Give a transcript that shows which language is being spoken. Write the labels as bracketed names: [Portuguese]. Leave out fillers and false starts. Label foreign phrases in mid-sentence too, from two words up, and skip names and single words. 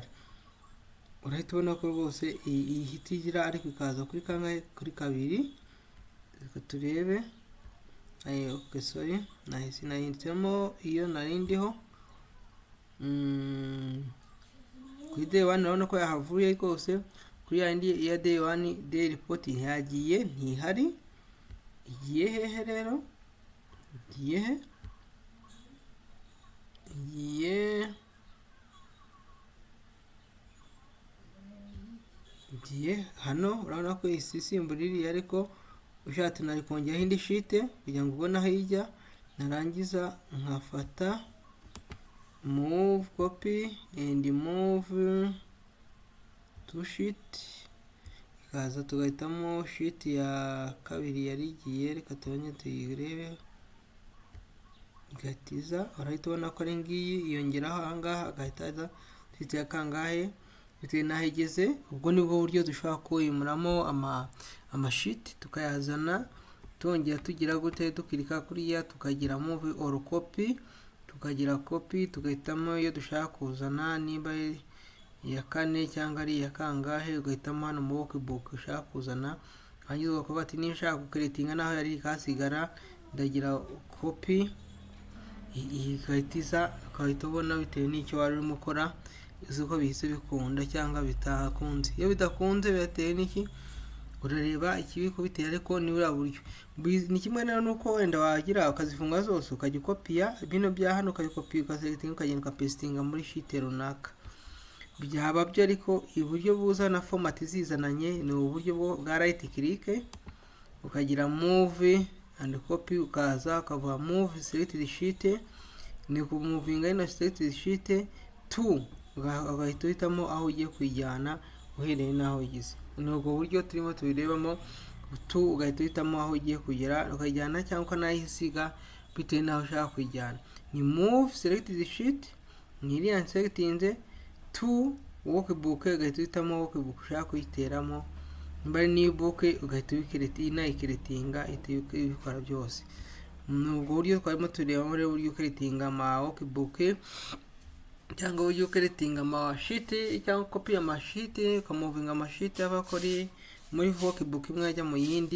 [Kinyarwanda] Urahita ubona ko rwose ihita igira ariko ikaza kuri kangahe, kuri kabiri. Reka turebe, [English] okay sorry, [Kinyarwanda] nahise nahinditsemo iyo narindiho. Kuri day 1 urabona ko yahavuye rwose. Kuri yandi ya [English] day 1 day report [Kinyarwanda] ntiyagiye, ntihari. Igiye hehe rero? Igiye he? Igiye hano. Urabona ko isimbura iriya, ariko ushatse nari kongeraho indi sheet kugira ngo ubone aho ijya. Narangiza nkafata [English] move copy and move to sheet, [Kinyarwanda] ikaza tugahitamo sheet ya kabiri yari igiye. Reka tubone tuyirebe, igatiza. Urahita ubona ko ari ngiyi, yongeraho ahangaha agahita sheet ya kangahe bitewe n'aho igeze. Ubwo nibwo buryo dushobora kuyimuramo amashiti tukayazana, tongera tugira gute, dukirika kuriya tukagira [English] move or copy, [Kinyarwanda] tukagira copy, tugahitamo iyo dushaka kuzana, nimba iya kane cyangwa ari iya kangahe, ugahitamo hano mu workbook ushaka kuzana. Hanyuma ukavuga ati niba ushaka gukeretinga naho yari kasigara, ndagira copy, igahitiza. Ukahita ubona bitewe n'icyo wari urimo ukora uko bihise bikunda cyangwa bitakunze. Iyo bidakunze byatewe n'iki, urareba ikibikubitera, ariko ni buriya buryo. Ni kimwe rero nuko wenda wagira ukazifunga zose ukajya ukopiya bino bya hano, ukabikopiya ukaselectinga, ukagenda ukapestinga muri sheet runaka. Byaba byo, ariko uburyo buzana format zizananye ni uburyo bwa [English] right click, [Kinyarwanda] ukagira [English] move and copy, [Kinyarwanda] ukaza ukavuga [English] move selected sheet, [Kinyarwanda] ni kumuvinga ino [English] selected sheet to, [Kinyarwanda] ugahita uhitamo aho ugiye kuyijyana uhereye n'aho ugize. Ni ubwo buryo turimo tubirebamo, tu ugahita uhitamo aho ugiye kugera ukajyana cyangwa ukanayisiga bitewe n'aho ushaka kujyana. [English] Ni move selected sheet, [Kinyarwanda] ni iriya selectinze [English] to workbook, [Kinyarwanda] ugahita uhitamo workbook ushaka kuyiteramo. Nimba ari [English] new book [Kinyarwanda] ugahita uyikeretinga ibikora byose. Ni ubwo buryo twarimo turebamo rero uburyo ukeretinga ama workbook cyangwa uburyo ukeretinga ama sheet cyangwa copy ama sheet, ukamovinga ama sheet y'abakori muri workbook imwe ajya mu yindi.